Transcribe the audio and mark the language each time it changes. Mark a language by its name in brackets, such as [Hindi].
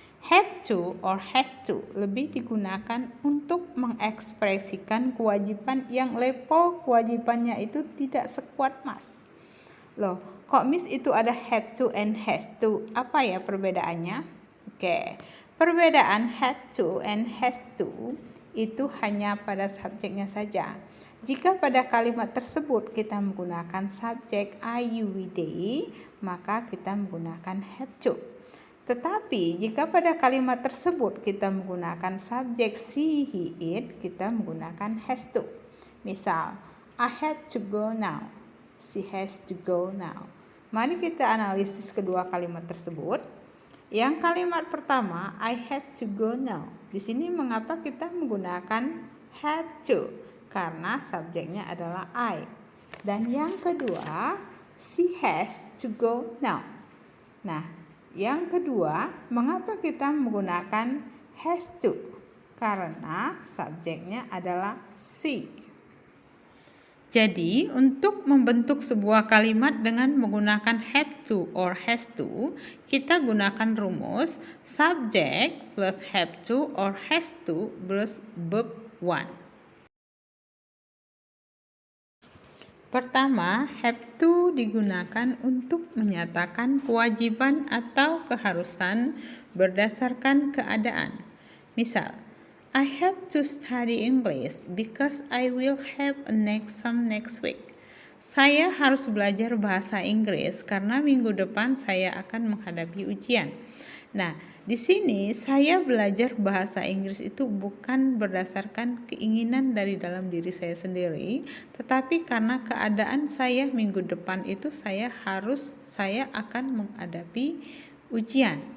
[Indonesian] Have to or has to lebih digunakan untuk mengekspresikan kewajiban yang level kewajibannya itu tidak sekuat Mas. Loh, kok Miss itu ada have to and has to? Apa ya perbedaannya? Oke, perbedaan have to and has to itu hanya pada subjeknya saja. Jika pada kalimat tersebut kita menggunakan subjek I, you, we, they, maka kita menggunakan have to. Tetapi jika pada kalimat tersebut kita menggunakan subjek she, he, it, kita menggunakan has to. [English] Misal, I have to go now. She has to go now. [Indonesian] Mari kita analisis kedua kalimat tersebut. [English] Yang kalimat pertama, I have to go now. [Indonesian] Di sini mengapa kita menggunakan have to? Karena subjeknya adalah I. Dan yang kedua, [English] she has to go now. [Indonesian] Nah, yang kedua, mengapa kita menggunakan has to? Karena subjeknya adalah she. Jadi, untuk membentuk sebuah kalimat dengan menggunakan have to or has to, kita gunakan rumus subject plus have to or has to plus verb 1. Pertama, have to digunakan untuk menyatakan kewajiban atau keharusan berdasarkan keadaan. [English] Misal, I have to study English because I will have an exam next week. [Indonesian] Saya harus belajar bahasa Inggris karena minggu depan saya akan menghadapi ujian. Nah, di sini saya belajar bahasa Inggris itu bukan berdasarkan keinginan dari dalam diri saya sendiri, tetapi karena keadaan saya minggu depan itu saya akan menghadapi ujian.